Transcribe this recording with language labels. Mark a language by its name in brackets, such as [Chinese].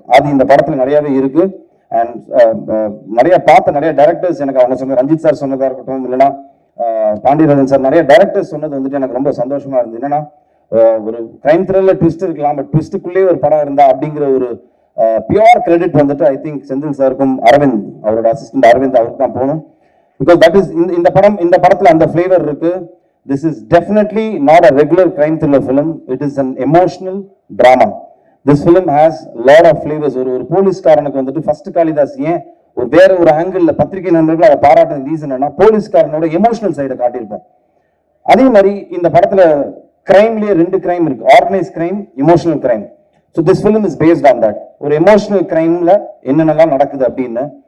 [Tamil] அது இந்த படத்தில் நிறையாவே இருக்கு. அண்ட் நிறைய பார்த்த நிறைய டைரக்டர்ஸ் எனக்கு அவங்க சொன்ன, ரஞ்சித் சார் சொன்னதாக இருக்கட்டும், இல்லைன்னா பாண்டியராஜன் சார், நிறைய டைரக்டர்ஸ் சொன்னது வந்துட்டு எனக்கு ரொம்ப சந்தோஷமா இருந்தது. என்னன்னா ஒரு கிரைம் த்ரில்லர் ட்விஸ்ட் இருக்கலாம், பட் ட்விஸ்ட்டுக்குள்ளேயே ஒரு படம் இருந்தா அப்படிங்கிற ஒரு பியூர் கிரெடிட் வந்துட்டு [English] I think [Tamil] செந்தில் சாருக்கும் அரவிந்த், அவரோட அசிஸ்டன்ட் அரவிந்த், அவருக்கு தான் போகணும். [English] because that is [Tamil] இந்த படத்தில் அந்த ஃபிளேவர் இருக்கு. [English] This is definitely not a regular crime thriller film. It is an emotional drama. This film has lot of flavors. [Tamil] ஒரு போலீஸ்காரனுக்கு வந்துட்டு ஃபர்ஸ்ட் காளிதாஸ் ஏன் ஒரு வேற ஒரு ஆங்கிள் பத்திரிகை நண்பர்கள் அதை பாராட்டுற ரீசன் என்ன, போலீஸ்காரனோட எமோஷனல் சைடை காட்டியிருப்போம். அதே மாதிரி இந்த படத்துல கிரைம்லயே 2 கிரைம் இருக்கு, organise crime, emotional crime. [English] So this film is based on that. [Tamil] ஒரு எமோஷனல் கிரைம்ல என்னென்னலாம் நடக்குது அப்படின்னு.